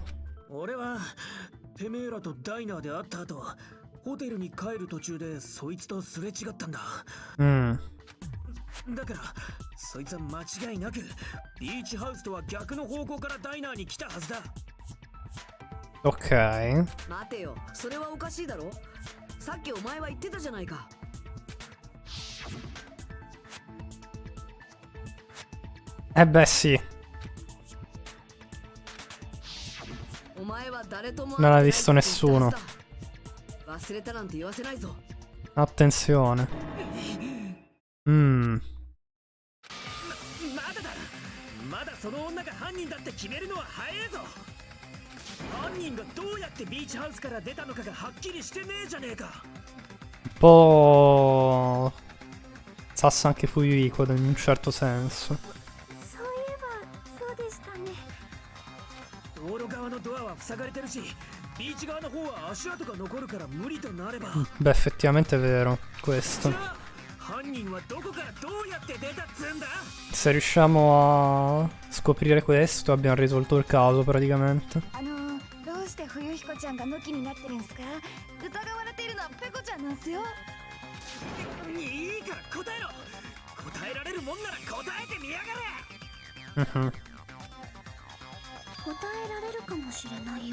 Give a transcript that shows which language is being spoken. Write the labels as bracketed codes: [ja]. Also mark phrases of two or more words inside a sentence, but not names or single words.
[ja] 俺はてめえらとダイナーで会った後、ホテルに帰る途中でそいつとすれ違ったんだ。だからそいつは間違いなくビーチハウスとは逆の方向からダイナーに来たはずだ。 [it] Ok. [ja] 待てよ、それはおかしいだろ。さっきお前は言ってたじゃないか。 [it] Eh beh sì. [ja] お前は誰とも [it] Non ha visto nessuno. [ja] 忘れたなんて言わせないぞ。 [it] Attenzione. [ja] まだだ。まだその女が犯人だって決めるのは早えぞ。犯人がどうやってビーチハウスから出たのかがはっきりしてねえじゃねえか。 [it] Un po' sassa anche Fuyuiko in un certo senso. [ja] そういえばそうでしたね。道路側のドアは塞がれてるし、ビーチ側の方は足跡が残るから無理となれば。 [it] Beh, effettivamente è vero questo. [ja] じゃあ犯人はどこからどうやって出たっつんだ。 [it] Se riusciamo a scoprire questo abbiamo risolto il caso praticamente. [ja] どうして冬彦ちゃんがムキになってるんすか？疑われているのはペコちゃんなんすよ。いいから答えろ。答えられるもんなら答えてみやがれ。答えられるかもしれないよ。